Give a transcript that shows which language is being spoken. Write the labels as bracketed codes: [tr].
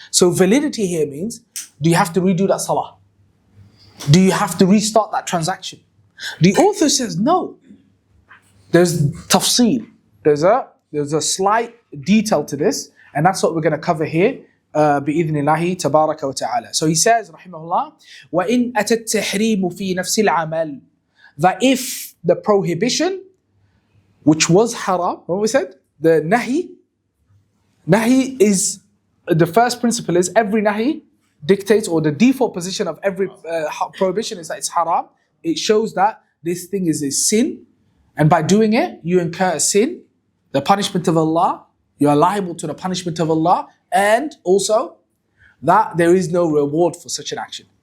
[en] So validity here means, do you have to redo that salah? Do you have to restart that transaction? The author says no. There's tafsil. There's a slight detail to this, and that's what we're going to cover here. [ar] بإذن الله تبارك وتعالى. [en] So he says, [ar] rahimahullah, وَإِنْ أَتَى التَّحْرِيمُ فِي نَفْسِ الْعَمَلِ. [en] That if the prohibition, which was haram, what we said? The nahi is, the first principle is every nahi dictates, or the default position of every prohibition is that it's haram. It shows that this thing is a sin, and by doing it, you incur a sin, the punishment of Allah, you are liable to the punishment of Allah, and also that there is no reward for such an action.